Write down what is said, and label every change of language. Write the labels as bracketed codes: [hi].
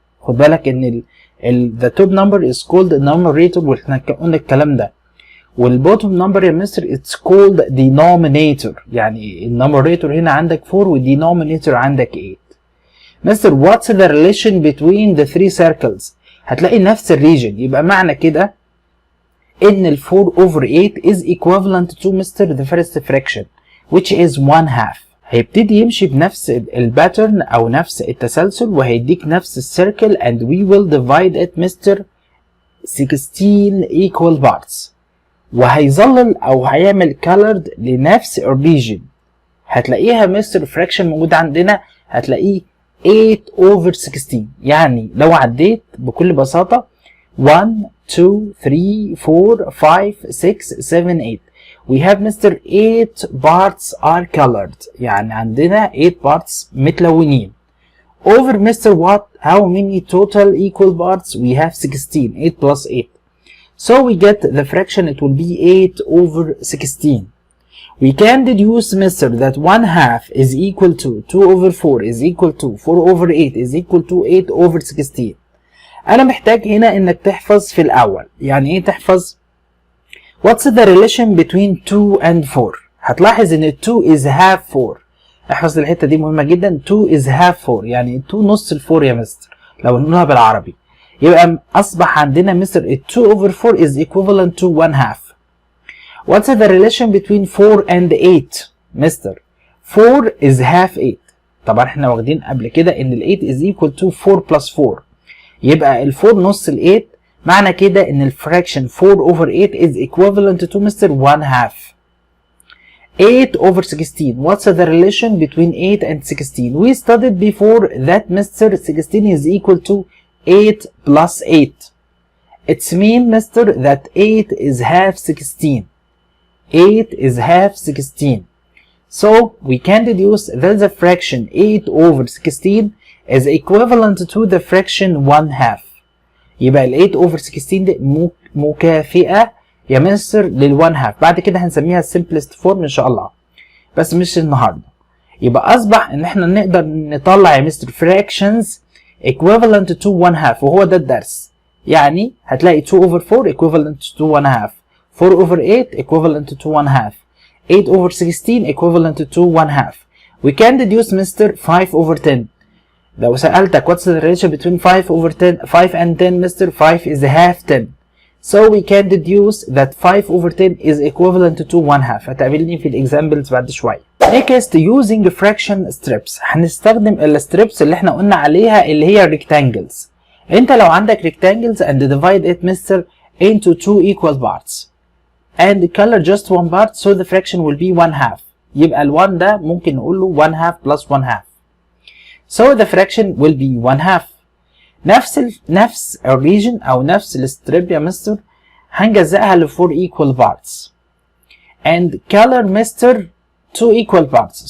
[ar] خد بالك ان [en] the top number is called numerator، [ar] واحنا قلنا الكلام ده. والبوتوم نمبر يا مستر [en] it's called denominator، [ar] يعني النوميريتور هنا عندك 4 والدينومينيتور عندك 8. [en] Mister what's the relation between the three circles؟ [ar] هتلاقي نفس الريجن. يبقى معنى كده ان ال [en] 4/8 is equivalent to mister the first fraction which is 1/2. [ar] هيبتدي يمشي بنفس الباترن او نفس التسلسل وهيديك نفس السيركل [en] and we will divide it [ar] مستر 16 equal parts. وهيظلل او هيعمل colored لنفس الريجن. هتلاقيها مستر فراكشن موجود عندنا، هتلاقيه 8/16. يعني لو عديت بكل بساطة 1 2 3 4 5 6 7 8 [en] we have [ar] مستر 8 parts are colored، يعني عندنا 8 parts متلونين. [en] over mister what how many total equal parts we have 16. 8 plus 8. So we get the fraction, it will be 8/16. We can deduce Mr. that 1/2 is equal to 2/4 is equal to 4/8 is equal to 8/16. [ar] أنا محتاج هنا إنك تحفظ في الأول. يعني إيه تحفظ؟ [en] What's the relation between 2 and 4؟ [ar] هتلاحظ إن [en] 2 is half 4. [ar] احفظ الحتة دي مهمة جدا. 2 [en] is half [ar] 4، يعني 2 نص ال4 يا مستر لو نقولها بالعربي. يبقى أصبح عندنا مستر 2/4 [en] is equivalent to [ar] 1/2. [en] What's the relation between 4 and 8؟ Mister 4 is half 8. [ar] طبعا احنا واخدين قبل كده ان ال 8 [en] is equal to [ar] 4 plus 4. يبقى ال 4 نص ال 8، معنى كده ان الفراكشن 4/8 [en] is equivalent to [ar] مستر 1/2. 8/16. [en] What's the relation between 8 and 16؟ We studied before that mister 16 is equal to 8 plus 8. It's mean mister that 8 is half 16. 8 is half 16. So we can deduce that the fraction 8/16 is equivalent to the fraction 1/2. [ar] يبقى ال 8/16 دي مكافئة يا مستر لل1 half. بعد كده هنسميها [en] simplest form [ar] ان شاء الله بس مش النهارده. يبقى اصبح ان احنا نقدر نطلع يا مستر [en] fractions equivalent to 1 half [ar] وهو ده الدرس. يعني هتلاقي [en] 2 over 4 equivalent to 1 half, 4 over 8 equivalent to 1 half, 8 over 16 equivalent to 1 half. We can deduce Mr. 5 over 10. [ar] لو سألتك [en] what's the ratio between 5 over 10, 5 and 10 Mr. 5 is half 10. So we can deduce that 5 over 10 is equivalent to 1 half. [ar] هتقابلني في الإكزامبلز بعد شوية. [en] Next using fraction strips. [ar] هنستخدم الستريبس اللي احنا قلنا عليها اللي هي rectangles. انت لو عندك [en] rectangles and divide it Mr. into 2 equal parts and color just one part so the fraction will be 1 half. [ar] يبقى ال1 ده ممكن نقول له 1 half plus 1 half. [en] So the fraction will be 1 half. [ar] نفس الريجن او نفس الستريب يا مستر هنجزئها ل [en] 4 equal parts and color mister 2 equal parts.